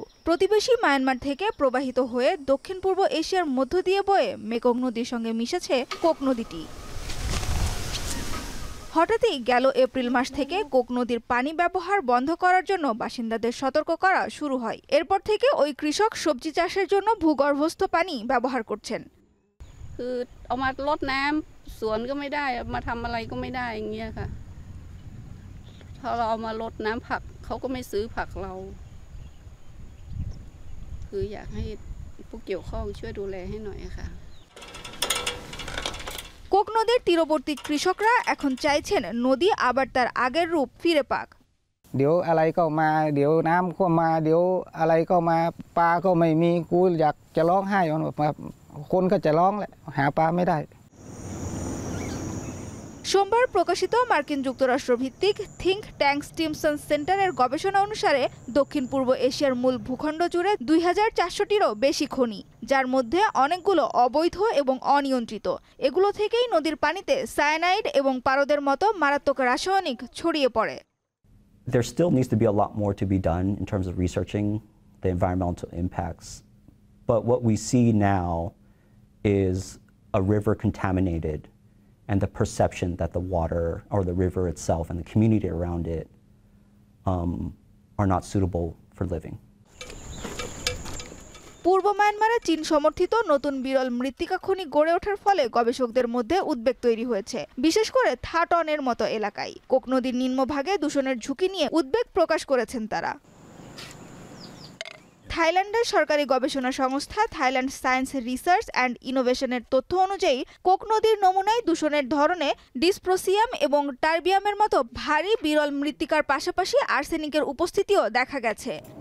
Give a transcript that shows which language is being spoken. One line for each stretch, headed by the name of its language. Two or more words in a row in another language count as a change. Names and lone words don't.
Bangla: প্রতিবেশী মায়ানমার থেকে প্রবাহিত হয়ে দক্ষিণ পূর্ব এশিয়ার মধ্য দিয়ে বয়ে মেকং নদীর সঙ্গে মিশেছে কোক নদীটি। হঠাৎই গেল এপ্রিল মাস থেকে কোক নদীর পানি ব্যবহার বন্ধ করার জন্য বাসিন্দাদের সতর্ক করা শুরু হয়। এরপর থেকে ওই কৃষক সবজি চাষের জন্য ভূগর্ভস্থ পানি ব্যবহার করছেন।
Thai: คือเอามารดน้ำสวนก็ไม่ได้มาทำอะไรก็ไม่ได้อย่างเงี้ยค่ะถ้าเราเอามารดน้ำผักเขาก็ไม่ซื้อผักเราคืออยากให้ผู้เกี่ยวข้องช่วยดูแลให้หน่อยค่ะ
Bangla: কোক নদীর তীরবর্তী কৃষকরা এখন চাইছেন নদী আবার তার আগের রূপ ফিরে পাক।
Thai: เดี๋ยวอะไรก็มาเดี๋ยวน้ำก็มาเดี๋ยวอะไรก็มาปลาก็ไม่มีกูอยากจะร้องไห้คนก็จะร้องแหละหาปลาไม่ได้
Bangla: সোমবার প্রকাশিত মার্কিন যুক্তরাষ্ট্র ভিত্তিক
English: think tank
Bangla: স্টিমসন সেন্টারের গবেষণা অনুসারে দক্ষিণ পূর্ব এশিয়ার মূল ভূখণ্ড জুড়ে 2400টিরও বেশি খনি, যার মধ্যে অনেকগুলো অবৈধ এবং অনিয়ন্ত্রিত। এগুলো থেকেই নদীর পানিতে সায়ানাইড এবং পারদের মতো মারাত্মক রাসায়নিক ছড়িয়ে পড়ে।
English: There still needs to be a lot more to be done in terms of researching the environmental impacts. But what we see now is a river contaminated and the perception that the water or the river itself and the community around it are not suitable for living.
Bangla: পূর্ব মায়ানমারে চীন সমর্থিত নতুন বিরল মৃত্তিকা খনি গড়ে ওঠার ফলে গবেষকদের মধ্যে উদ্বেগ তৈরি হয়েছে, বিশেষ করে থাটনের মতো এলাকায়। কোক নদীর নিম্নভাগে দূষণের ঝুঁকি নিয়ে উদ্বেগ প্রকাশ করেছেন তারা। থাইল্যান্ডের সরকারি গবেষণা সংস্থা থাইল্যান্ড সায়েন্স রিসার্চ অ্যান্ড ইনোভেশনের তথ্য অনুযায়ী কোক নদীর নমুনায় দূষণের ধরনে ডিসপ্রোসিয়াম এবং টার্বিয়ামের মতো ভারী বিরল মৃত্তিকার পাশাপাশি আর্সেনিকের উপস্থিতিও দেখা গেছে।